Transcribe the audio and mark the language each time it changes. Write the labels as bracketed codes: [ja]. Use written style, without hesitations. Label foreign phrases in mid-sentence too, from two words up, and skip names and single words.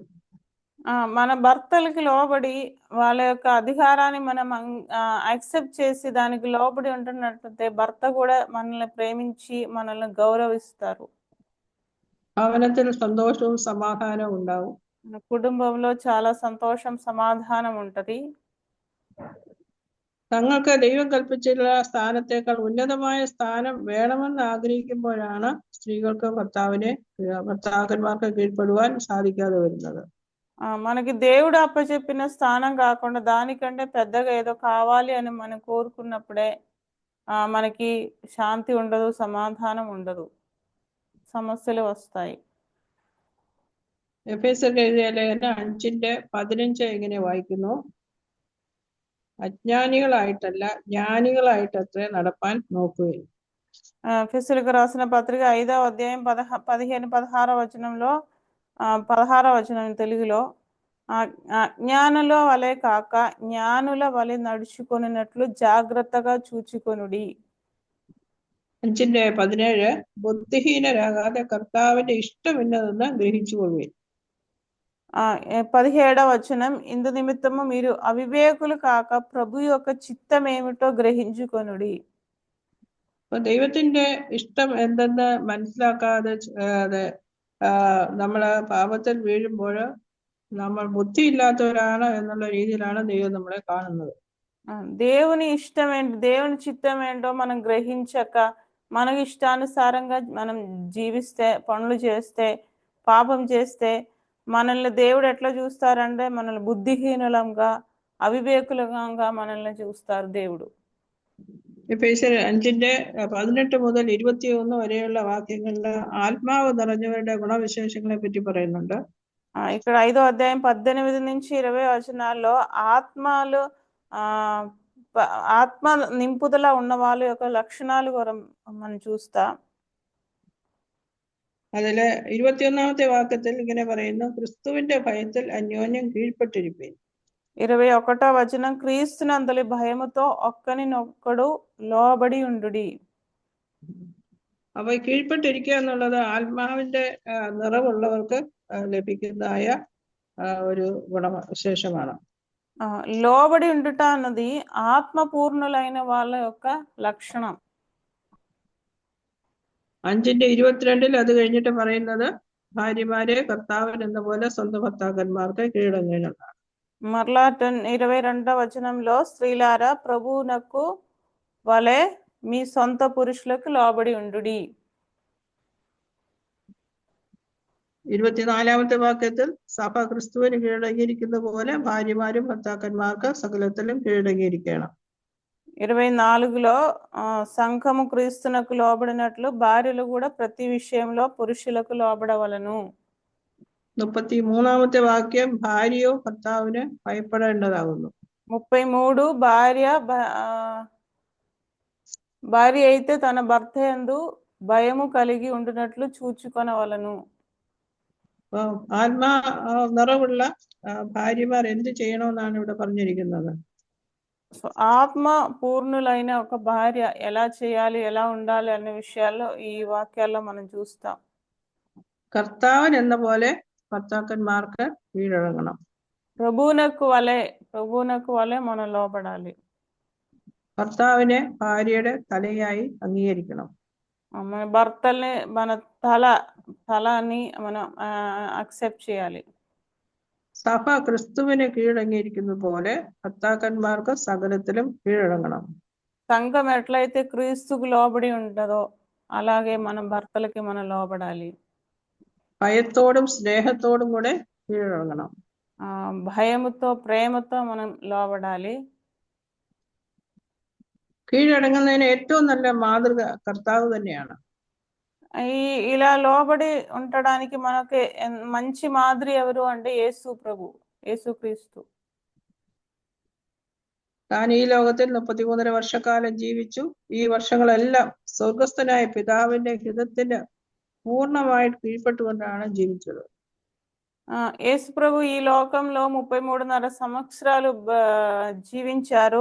[te] మన భర్తలకి లోబడి వాళ్ళ యొక్క అధికారాన్ని మనం యాక్సెప్ట్ చేసి దానికి లోబడి ఉంటున్నట్లయితే భర్త కూడా మనల్ని ప్రేమించి మనల్ని గౌరవిస్తారు. [ml] ഭവനത്തിൽ സന്തോഷവും സമാധാനവും ഉണ്ടാവും. [te] కుటుంబంలో చాలా సంతోషం, సమాధానం ఉంటది. [ml] തങ്ങൾക്ക് ദൈവം കൽപ്പിച്ചിട്ടുള്ള സ്ഥാനത്തേക്കാൾ ഉന്നതമായ സ്ഥാനം വേണമെന്ന് ആഗ്രഹിക്കുമ്പോഴാണ് സ്ത്രീകൾക്ക് ഭർത്താക്കന്മാർക്ക് കീഴ്പ്പെടുവാൻ സാധിക്കാതെ വരുന്നത്. [te] మనకి దేవుడు అప్పచెప్పిన స్థానం కాకుండా దానికంటే పెద్దగా ఏదో కావాలి అని మనం కోరుకున్నప్పుడే మనకి శాంతి ఉండదు, సమాధానం ఉండదు, సమస్యలు వస్తాయి. [ml] എഫേസ്യർക്ക് എഴുതിയ ലേഖനം 5:15 ഇങ്ങനെ വായിക്കുന്നു: അജ്ഞാനികളായിട്ടല്ല ജ്ഞാനികളായിട്ടത്രേ നടപ്പാൻ നോക്കുകയും. [te] ఎఫెసీయులకు రాసిన పత్రిక 5వ అధ్యాయం 15-16 వచనంలో 16వ వచనం తెలుగులో, అజ్ఞానుల వలె కాక జ్ఞానుల వలె నడుచుకొనినట్లు జాగ్రత్తగా చూచుకొనుడి. [ml] 5:17 ബുദ്ധിഹീനരാകാതെ കർത്താവിന്റെ ഇഷ്ടമിന്നതെന്ന് ഗ്രഹിച്ചുകൊള്ളുകയും. [te] 17వ వచనం, ఇందు నిమిత్తము మీరు అవివేకులు కాక ప్రభు యొక్క చిత్తం ఏమిటో గ్రహించుకొనుడి. [ml] ദൈവത്തിന്റെ ഇഷ്ടം എന്തെന്ന് മനസ്സിലാക്കാതെ നമ്മള് പാപത്തിൽ വീഴുമ്പോൾ നമ്മൾ ബുദ്ധിയില്ലാത്തവരാണ് എന്നുള്ള രീതിയിലാണ് ദൈവം നമ്മളെ കാണുന്നത്. [te] దేవుని ఇష్టం ఏంటి, దేవుని చిత్తం ఏంటో మనం గ్రహించక మనకి ఇష్టానుసారంగా మనం జీవిస్తే, పనులు చేస్తే, పాపం చేస్తే మనల్ని దేవుడు ఎట్లా చూస్తారంటే మనల్ని బుద్ధిహీనులంగా, అవివేకులంగా మనల్ని చూస్తారు దేవుడు. [ml] എഫേസ്യർ 5:18 മുതൽ 21 വരെയുള്ള വാക്യങ്ങളിൽ ആത്മാവ് നിറഞ്ഞവരുടെ ഗുണവിശേഷങ്ങളെ പറ്റി പറയുന്നുണ്ട്. [te] ఇక్కడ 5వ అధ్యాయం 18 నుంచి 20 వచనాల్లో ఆత్మ నింపుదల ఉన్న వాళ్ళ యొక్క లక్షణాలు మనం చూస్తాం. [ml] അതില് 21ാമത്തെ വാക്യത്തിൽ ഇങ്ങനെ പറയുന്നു: ക്രിസ്തുവിന്റെ ഭയത്തിൽ അന്യോന്യം കീഴ്പ്പെട്ടിരിപ്പീൻ. [te] 21వ వచనం, క్రీస్తునందలి భయముతో ఒక్కనినొక్కడు లోబడి ఉండుడి. [ml] അപ്പൊ കീഴ്പ്പെട്ടിരിക്കുക എന്നുള്ളത് ആത്മാവിന്റെ നിറവുള്ളവർക്ക് ലഭിക്കുന്നതായ ഒരു ഗുണവിശേഷമാണ്. [te] లోబడి ఉండుట అన్నది ఆత్మపూర్ణులైన వాళ్ళ యొక్క లక్షణం. [ml] 5:22 അത് കഴിഞ്ഞിട്ട് പറയുന്നത് ഭാര്യമാരെ കർത്താവിന് എന്ന പോലെ സ്വന്തം ഭർത്താക്കന്മാർക്ക് കീഴടങ്ങേണ്ടതാണ്. [te] మరలా 22వ వచనంలో, స్త్రీలారా ప్రభువునకు వలె మీ సొంత పురుషులకు లోబడి ఉండుడి. [ml] 24ാമത്തെ വാക്യത്തിൽ സഭ ക്രിസ്തുവിന് കീഴടങ്ങിയിരിക്കുന്ന പോലെ ഭാര്യമാരും ഭർത്താക്കന്മാർക്ക് സകലത്തിലും കീഴടങ്ങിയിരിക്കണം. [te] 24లో సంఘము క్రీస్తునకు లోబడినట్లు భార్యలు కూడా ప్రతి విషయంలో పురుషులకు లోబడవలను. [ml] 33ാമത്തെ വാക്യം ഭാര്യയോ ഭർത്താവിന് ഭയപ്പെടേണ്ടതാകുന്നു. [te] 33 భార్య అయితే తన భర్త యందు భయము కలిగి ఉండునట్లు చూచుకొనవలను. [ml] ആത്മാ നിറവുള്ള ഭാര്യമാർ എന്ത് ചെയ്യണമെന്നാണ് ഇവിടെ പറഞ്ഞിരിക്കുന്നത്? [te] సో ఆత్మ పూర్ణులైన ఒక భార్య ఎలా చేయాలి, ఎలా ఉండాలి అనే విషయాల్లో ఈ వాక్యాల్లో మనం చూస్తాం. [ml] കർത്താവൻ എന്ന പോലെ ഭർത്താക്കന്മാർക്ക് കീഴടങ്ങണം. [te] ప్రభువునకు వలె మనం లోబడాలి. [ml] ഭർത്താവിനെ ഭാര്യയുടെ തലയായി അംഗീകരിക്കണം. [te] మన భర్తల్ని మన తలని మనం అక్సెప్ట్ చేయాలి. [ml] സഭ ക്രിസ്തുവിനെ കീഴടങ്ങിയിരിക്കുന്നത് പോലെ ഭർത്താക്കന്മാർക്ക് സകലത്തിലും കീഴടങ്ങണം. [te] సంఘం ఎట్లయితే క్రీస్తుకు లోబడి ఉంటుందో అలాగే మనం భర్తలకి మనం లోబడాలి. [ml] ഭയത്തോടും സ്നേഹത്തോടും കൂടെ കീഴടങ്ങണം. [te] భయముతో ప్రేమతో మనం లోబడాలి. [ml] കീഴടങ്ങുന്നതിന് ഏറ്റവും നല്ല മാതൃക കർത്താവ് തന്നെയാണ്. [te] ఇలా లోబడి ఉండడానికి మనకి మంచి మాదిరి ఎవరు అంటే యేసుక్రీస్తు. [ml] താൻ ഈ ലോകത്തിൽ 33 വർഷക്കാലം ജീവിച്ചു. ഈ വർഷങ്ങളെല്ലാം സ്വർഗസ്ഥനായ പിതാവിന്റെ ഹിതത്തിന് പൂർണ്ണമായിട്ട് കീഴ്പ്പെട്ടുകൊണ്ടാണ് ജീവിച്ചത്. [te] యేసు ప్రభు ఈ లోకంలో 33.5 సంవత్సరాలు జీవించారు.